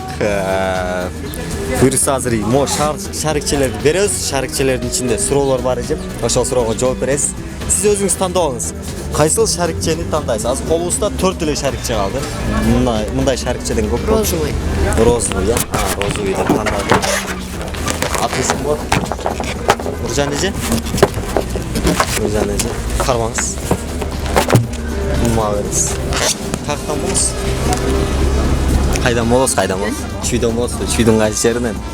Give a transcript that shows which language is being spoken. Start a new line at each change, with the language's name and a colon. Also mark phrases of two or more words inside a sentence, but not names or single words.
Kyrgyz: Буюрса азыр мо шарикчелерди беребиз. Шарикчелердин ичинде суроолор бар экен. Ошол суроого жооп бересиз. Сиз өзүңүз тандооңуз. Кайсыл шарикчени тандайсыз? Азыр колубузда 4 эле шарикче калды. Мындай шарикчеден көп. Розовый. Розовый, я. Розовый деп тандадым. Атыңыз ким болот? Нуржан эже. Нуржан эже. Кармаңыз. Молодец. Каяктан болосуз? Кайдан болосуз? Чүйдөн болосузбу? Чүйдүн кайсы жеринен?